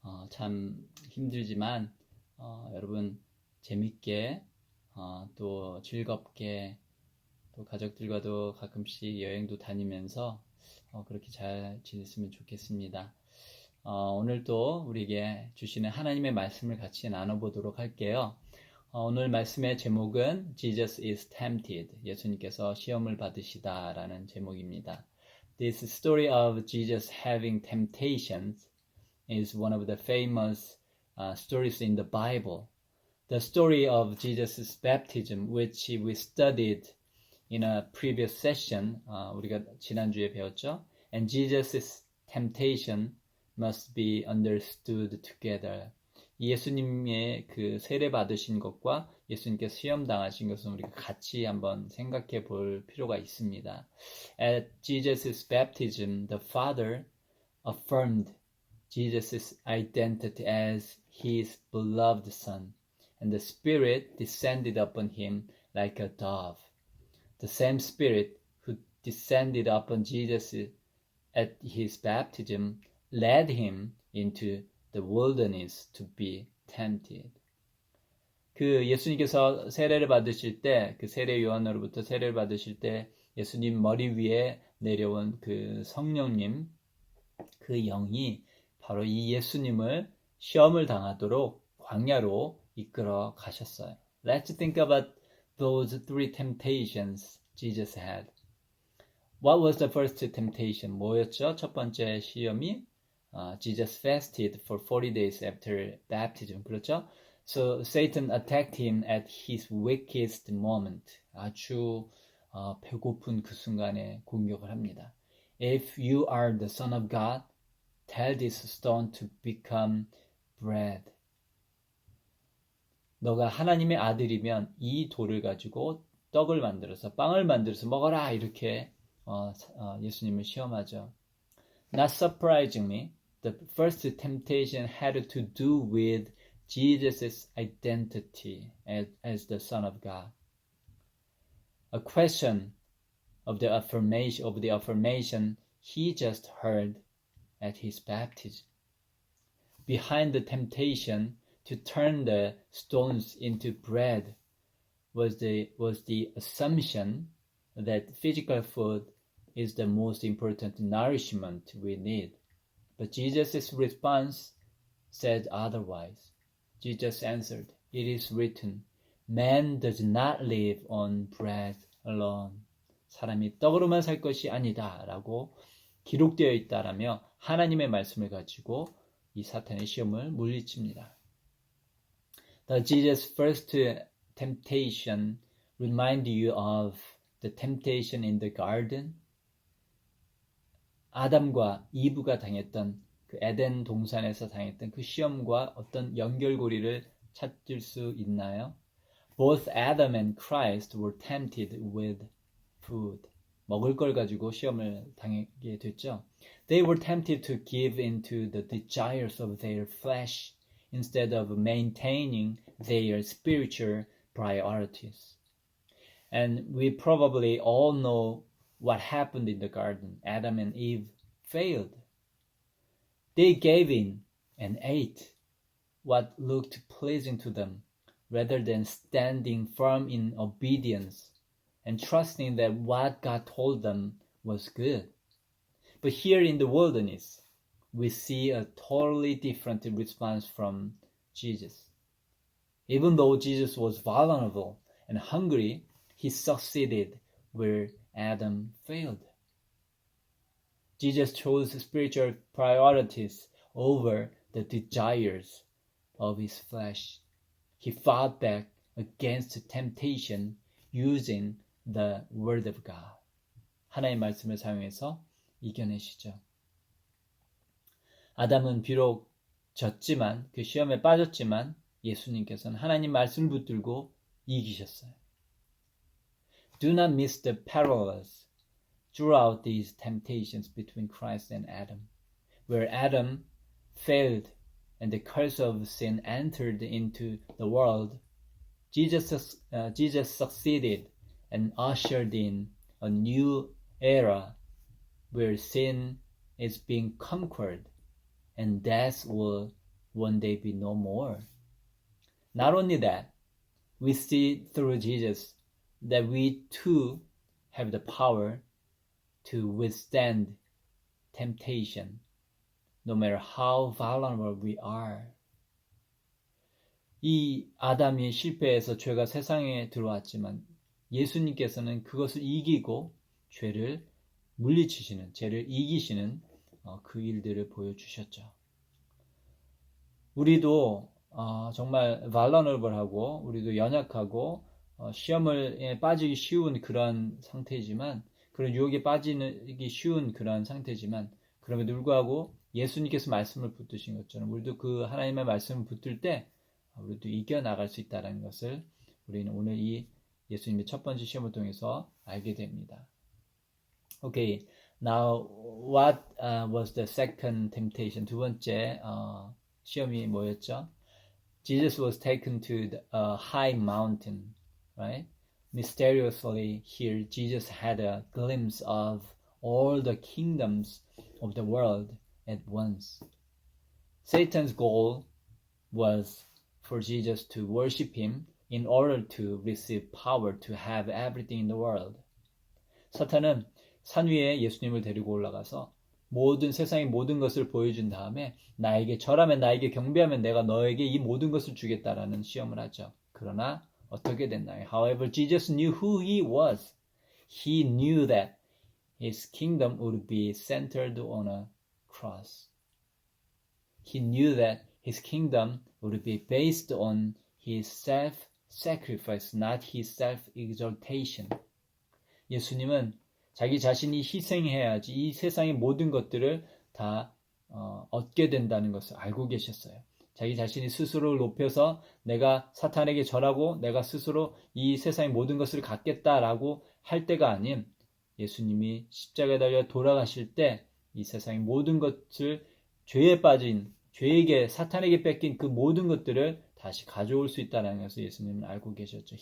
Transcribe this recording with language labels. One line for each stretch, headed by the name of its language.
Korean: 참 힘들지만 여러분 재밌게 또 즐겁게 또 가족들과도 가끔씩 여행도 다니면서 그렇게 잘 지냈으면 좋겠습니다. 오늘도 우리에게 주시는 하나님의 말씀을 같이 나눠보도록 할게요. 오늘 말씀의 제목은
English: Jesus is tempted.
Korean: 예수님께서 시험을 받으시다라는 제목입니다.
English: This story of Jesus having temptations is one of the famous stories in the Bible. The story of Jesus' baptism, which we studied in a previous session,
Korean: 우리가 지난주에 배웠죠.
English: And Jesus' temptation must be understood together.
Korean: 예수님의 그 세례 받으신 것과 예수님께서 시험 당하신 것은 우리가 같이 한번 생각해 볼 필요가 있습니다.
English: At Jesus' baptism, the Father affirmed Jesus' identity as his beloved Son, and the Spirit descended upon him like a dove. The same Spirit who descended upon Jesus at his baptism led him into the wilderness to be tempted.
Korean: 그 예수님께서 세례를 받으실 때, 그 세례 요한으로부터 세례를 받으실 때 예수님 머리 위에 내려온 그 성령님, 그 영이 바로 이 예수님을 시험을 당하도록 광야로 이끌어 가셨어요.
English: Let's think about those three temptations Jesus had. What was the first temptation?
Korean: 뭐였죠? 첫 번째 시험이
English: Jesus fasted for 40 days after baptism.
Korean: 그렇죠?
English: So Satan attacked him at his weakest moment.
Korean: 아주 배고픈 그 순간에 공격을 합니다.
English: If you are the Son of God, tell this stone to become bread.
Korean: 너가 하나님의 아들이면 이 돌을 가지고 떡을 만들어서 빵을 만들어서 먹어라 이렇게 예수님을 시험하죠.
English: Not surprisingly, the first temptation had to do with Jesus' identity as the Son of God. A question of the affirmation he just heard at his baptism. Behind the temptation to turn the stones into bread was the assumption that physical food is the most important nourishment we need. But Jesus' response said otherwise. Jesus answered, "It is written, man does not live on bread alone."
Korean: 사람이 떡으로만 살 것이 아니다 라고 기록되어 있다라며 하나님의 말씀을 가지고 이 사탄의 시험을 물리칩니다.
English: The Jesus' first temptation remind you of the temptation in the garden?
Korean: 아담과 이브가 당했던 그 에덴 동산에서 당했던 그 시험과 어떤 연결고리를 찾을 수 있나요?
English: Both Adam and Christ were tempted with food.
Korean: 먹을 걸 가지고 시험을 당하게 됐죠.
English: They were tempted to give into the desires of their flesh instead of maintaining their spiritual priorities. And we probably all know what happened in the garden. Adam and Eve failed. They gave in and ate what looked pleasing to them rather than standing firm in obedience and trusting that what God told them was good. But here in the wilderness, we see a totally different response from Jesus. Even though Jesus was vulnerable and hungry, he succeeded where Adam failed. Jesus chose spiritual priorities over the desires of his flesh. He fought back against temptation using the word of God.
Korean: 하나님의 말씀을 사용해서 이겨내시죠. 아담은 비록 졌지만 그 시험에 빠졌지만 예수님께서는 하나님 말씀을 붙들고 이기셨어요.
English: Do not miss the parallels throughout these temptations between Christ and Adam, where Adam failed and the curse of sin entered into the world, Jesus succeeded and ushered in a new era where sin is being conquered and death will one day be no more. Not only that, we see through Jesus that we too have the power to withstand temptation, no matter how vulnerable we are.
Korean: 이 아담이 실패해서 죄가 세상에 들어왔지만 예수님께서는 그것을 이기고 죄를 물리치시는, 죄를 이기시는 그 일들을 보여주셨죠. 우리도 정말 vulnerable하고 우리도 연약하고 시험에 빠지기 쉬운 그런 상태이지만, 그런 유혹에 빠지기 쉬운 그런 상태지만, 그럼에도 불구하고 예수님께서 말씀을 붙드신 것처럼 우리도 그 하나님의 말씀을 붙들 때 우리도 이겨나갈 수 있다는 것을 우리는 오늘 이 예수님의 첫 번째 시험을 통해서 알게 됩니다.
English: Okay, now what was the second temptation?
Korean: 두 번째 시험이 뭐였죠?
English: Jesus was taken to a high mountain, right? Mysteriously here, Jesus had a glimpse of all the kingdoms of the world at once. Satan's goal was for Jesus to worship him in order to receive power to have everything in the world.
Korean: 사탄은 산 위에 예수님을 데리고 올라가서 모든 세상의 모든 것을 보여준 다음에 나에게 절하면, 나에게 경배하면 내가 너에게 이 모든 것을 주겠다라는 시험을 하죠. 그러나 어떻게 됐나요?
English: However, Jesus knew who he was. He knew that his kingdom would be centered on a cross. He knew that his kingdom would be based on his self-sacrifice, not his self-exaltation.
Korean: 예수님은 자기 자신이 희생해야지 이 세상의 모든 것들을 다 얻게 된다는 것을 알고 계셨어요. 자기 자신이 스스로를 높여서 내가 사탄에게 절하고 내가 스스로 이 세상의 모든 것을 갖겠다라고 할 때가 아닌, 예수님이 십자가에 달려 돌아가실 때 이 세상의 모든 것을 죄에 빠진, 죄에게, 사탄에게 뺏긴 그 모든 것들을 다시 가져올 수 있다는 것을 예수님은 알고 계셨죠.